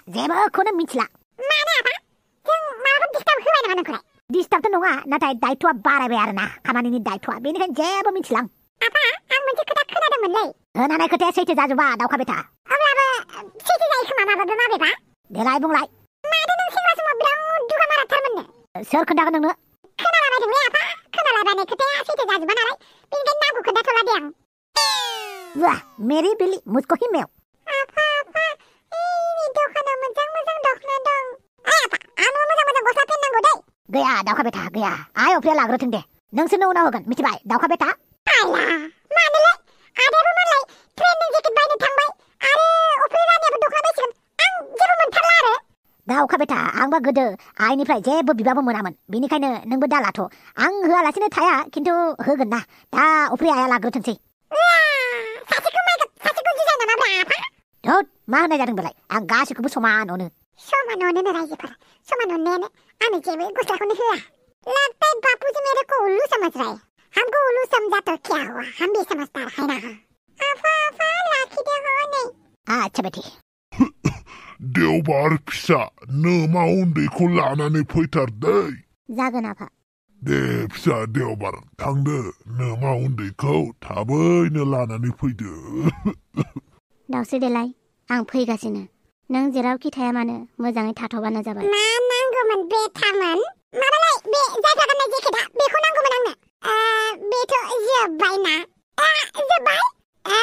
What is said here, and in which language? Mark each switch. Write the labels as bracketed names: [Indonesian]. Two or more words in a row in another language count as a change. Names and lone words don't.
[Bodo] जेबोखौनो मिथिला मानो आफा जों माबाफोर डिस्टार्ब होबाय नामा नोंखौलाय डिस्टार्बथ' नङा नाथाय दायथ'आ बारायबाय आरोना खामानिनि दायथ'आ बेनिखायनो जेबो मिथिला आफा आं मोनसे खोथा खोनादोंमोनलै खोनानाय खोथाया सैथो जाजोबा दाउखा बेटा अब्लाबो सैथो जायो खोमा माबेबा देलाय बुंलाय माथो नों सेंग्रा समाव बिराद दुगा माराथारमोननो सोर खोन्थागोन नोंनो खोनालाबायदोंलै आफा खोनालाबायनाय खोथाया सैथो जाजोबा नालाय बेनिखायनो नामखौ खोन्थाथ'ला दे आं [Hindi] वाह मेरी बिल्ली मुझको ही मेव [Bodo] आफा एनि दखानाव मोजां दखना दं आफा आंनो मोजां गस्ला पेननांगौ दै गैया दाउखा बेटा गैया आइ अफ्रिया लाग्रोथों दे नोंसोरनो उनाव होगोन मिथिबाय दाउखा बेटा आइला मानोलै आदायाबो मालाय ट्रेननि जेकेट बायनो थांबाय आरो अफ्रि रानियाबो दखना बायसिगोन आं जेबो मोनथारला आरो दाउखा बेटा आंबा गोदो आइनिफ्राय जेबो बिबाबो मोनामोन बेनिखायनो नोंबो दालाथ' आं होआलासिनो थाया खिन्थु होगोन ना दा अफ्रि आइया लाग्रोथोंसै धोद मा होननाय जादों बेलाय आं गासैखौबो समान अनो रायजोफोरा समान अननायानो आंनो जेबो गस्लाखौनो होआ [Hindi] लगता है बापूजी मेरे को उल्लू समझ रहा है हमको उल्लू समझा तो क्या हुआ हम भी समझदार है ना [Bodo] आफा लाखि दे हो नै [Hindi] अच्छा बेटी [Bodo] देवबार फिसा नोमा उन्दैखौ लानानै फैथारदै जागोन आफा दे फिसा देवबार थांदो नोमा उन्दैखौ थाबैनो लानानै फैदो दाउस्रि देलाय आं फैगासिनो नों जेरावखि थाया मानो मोजाङै थाथ'बानो जाबाय मा नांगौ नांगौमोन बेथामोन माबालाय बे जायगा गाननाय जेकेटआ बेखौ नांगौमोन आंनो बेथ' जोब्बायना जोब्बाय औ